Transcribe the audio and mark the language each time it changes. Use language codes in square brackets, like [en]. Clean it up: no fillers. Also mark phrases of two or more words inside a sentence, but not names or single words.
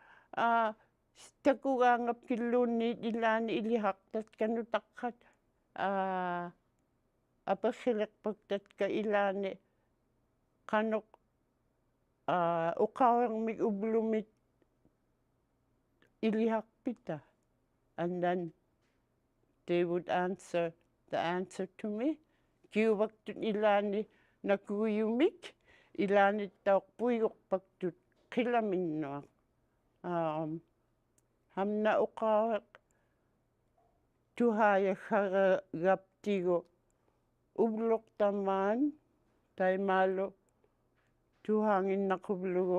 [ikt] takugaangapkilluunniit ilaani ilihaqtat kanutaqqat aperrileqpaktatka ilaani qanuq uqauermik ublumit ilihaqpita [en] and then they would answer the answer to me [ikt] kiuvaktut ilaani nakuyumik ilaani tauqpuigoqpaktut qilaminnuaq hamna uqaueq tuhayaggaragaptigu ubluqtamaan taimaalu tuhanginnaqublugu